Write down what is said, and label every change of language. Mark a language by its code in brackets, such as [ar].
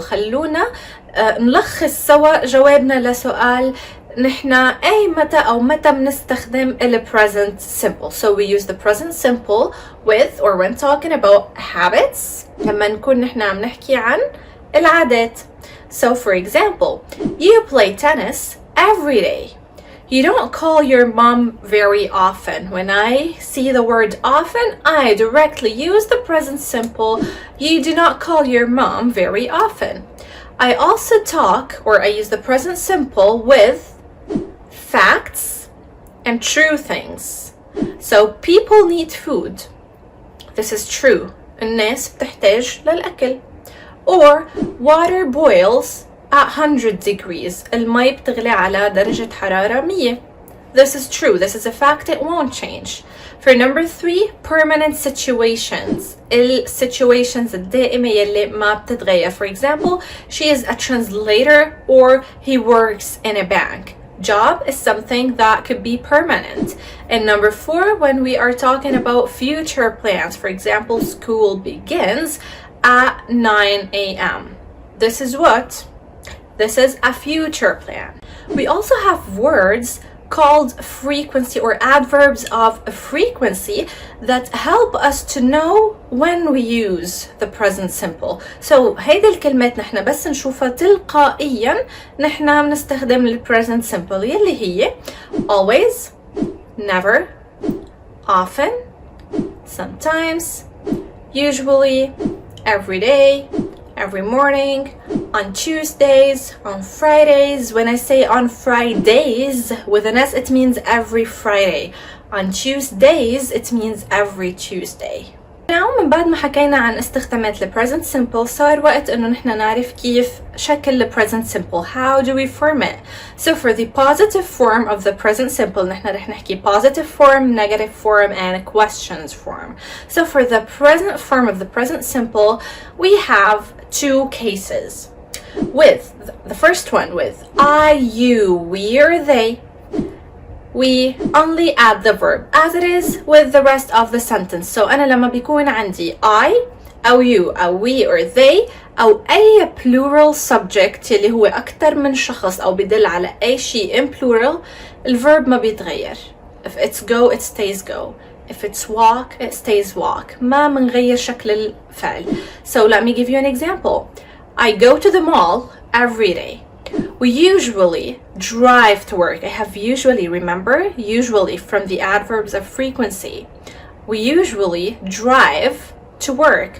[ar] خلونا نلخص سوا جوابنا لسؤال نحن أي متى أو متى بنستخدم ال present simple. [en] So we use the present simple with or when talking about habits [ar] لما نكون نحن عم نحكي عن العادات. [en] So for example, you play tennis every day. You don't call your mom very often. When I see the word often, I directly use the present simple. You do not call your mom very often. I also talk, or I use the present simple with facts and true things. So people need food. This is true. [ar] الناس بتحتاج للأكل. [en] Or water boils at 100 degrees. [ar] المي بتغلي على درجة حرارة 100. [en] this is true. This is a fact. It won't change. For number 3, permanent situations. [ar] Situations الدائمة يلي ما بتتغير. [en] For example, she is a translator or he works in a bank. Job is something that could be permanent. And number 4, when we are talking about future plans, for example, school begins at 9 a.m. This is what? This is a future plan. We also have words called frequency or adverbs of frequency that help us to know when we use the present simple. So [ar] هيدي الكلمات نحن بس نشوفها تلقائيا نحن بنستخدم ال present simple يلي هي [en] always, never, often, sometimes, usually, every day, every morning, on Tuesdays, on Fridays. When I say on Fridays with an S, it means every Friday. On Tuesdays, it means every Tuesday. [ar] Now من بعد ما حكينا عن استخدامات ال present simple صار وقت انه نحن نعرف كيف شكل ال present simple. [en] How do we form it? So for the positive form of the present simple نحن رح نحكي positive form, negative form, and questions form. So for the present form of the present simple, we have 2 cases. With the first one with I, you, we, or they, we only add the verb as it is with the rest of the sentence. [ar] So أنا لما بيكون عندي I أو you أو we or they أو أي plural subject اللي هو أكتر من شخص أو بدل على أي شيء in plural, الverb ما بيتغير. [en] If it's go, it stays go. If it's walk, it stays walk. [ar] ما منغير شكل الفعل. [en] So let me give you an example. I go to the mall every day. We usually drive to work. I have usually, remember? Usually from the adverbs of frequency. We usually drive to work.